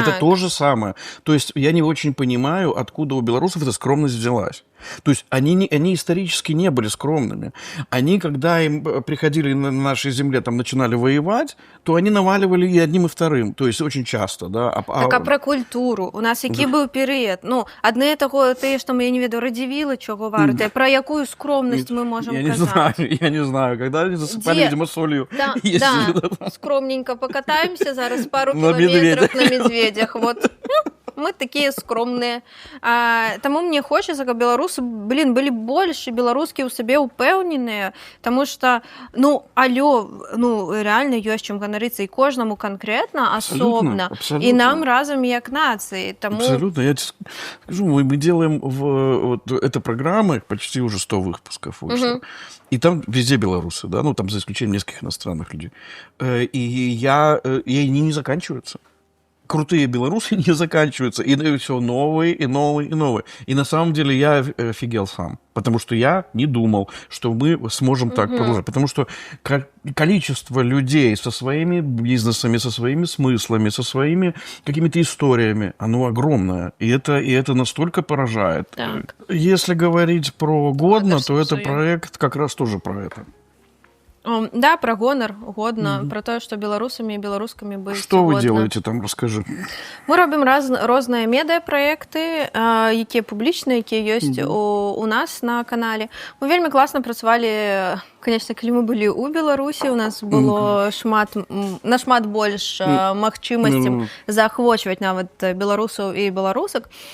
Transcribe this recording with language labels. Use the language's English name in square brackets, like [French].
[Russian] Это то же самое. То есть я не очень понимаю, откуда у белорусов эта скромность взялась. То есть они исторически не были скромными. Они, когда им приходили на нашей земле, там начинали воевать, то они наваливали и одним, и вторым. То есть очень часто, да. Так, а про культуру? [Belarusian] У нас які быў перыяд? Ну, адне таго, тыя, што мы, я не ведаю, радзівілы, чаго вартыя. Про якую скромнасць мы можам казаць? [Russian] Я не знаю. Когда они засыпали, видимо, солью. Да, скромненько покатаемся зараз пару километров на медведях. Вот. Мы такие скромные. [Belarusian] Таму мне хочацца, каб беларусы, былі больш беларускія ў сабе упэўненыя, таму што, ну, реально ёсць чым ганарыцца і кожнаму канкрэтна, асобна, і нам разам як нацыі. [Russian] Абсолютно. Я тебе скажу, мы делаем эта программа, почти уже 100 выпусков вышло. И там везде белорусы, да, ну, там за исключением нескольких иностранных людей. И они не заканчиваются. Крутые белорусы не заканчиваются. И все новые, и новые, и новые. И на самом деле я офигел сам. Потому что я не думал, что мы сможем так продолжать. Потому что количество людей со своими бизнесами, со своими смыслами, со своими какими-то историями, оно огромное. И это настолько поражает. Так. Если говорить про годно, то это проект как раз тоже про это. [Belarusian] Да, про гонар, годна, про тое, што беларусамі і беларускамі быць Што годна. [Russian] вы делаете там, расскажи. [Belarusian] Мы робім розныя медыапраекты, якія публічныя, якія ёсць у нас на канале. Мы вельмі класна працавалі, конечно, калі мы былі ў Беларусі, у нас было нашмат больш магчымасцяў заахвочваць нават беларусаў і беларусак.